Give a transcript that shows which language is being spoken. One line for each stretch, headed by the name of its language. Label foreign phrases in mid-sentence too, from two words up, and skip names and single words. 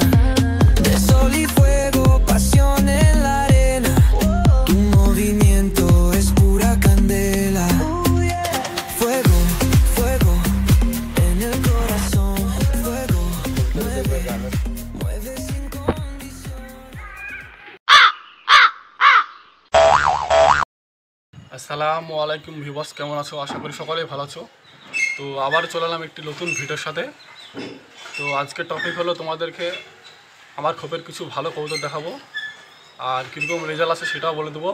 Spanish: De sol y fuego, pasión en la arena. Tu movimiento es pura candela. Fuego, fuego en el corazón. Fuego, mueve, mueve sin condición.
Bangla: আসসালামু আলাইকুম ভিউয়ার্স, কেমন আছো? আশা করি সকলেই ভালো আছো। তো আবার চলে এলাম একটি নতুন ভিডিওর সাথে। তো আজকের টপিক হলো তোমাদেরকে আমার খোপের কিছু ভালো কবুতর দেখাবো, আর কীরকম রেজাল্ট আছে সেটাও বলে দেবো।